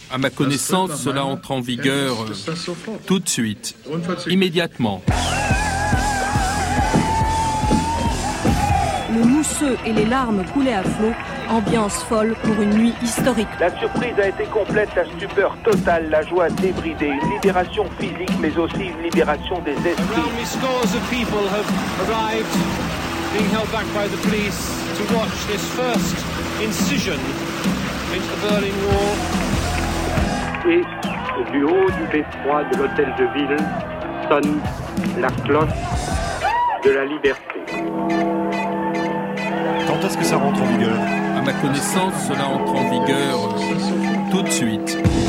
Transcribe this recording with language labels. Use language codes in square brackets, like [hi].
[fr] À ma connaissance, cela entre en vigueur tout de suite, immédiatement. Le mousseux et les larmes coulaient à flot, ambiance folle pour une nuit historique. La surprise a été complète, la stupeur totale, la joie débridée, une libération physique mais aussi une libération des esprits. [en] Around me scores of people have arrived, being held back by the police to watch this first incision into the Berlin Wall. [fr] Et du haut du beffroi de l'hôtel de ville sonne la cloche de la liberté. Quand est-ce que ça rentre en vigueur ? À ma connaissance, cela entre en vigueur tout de suite.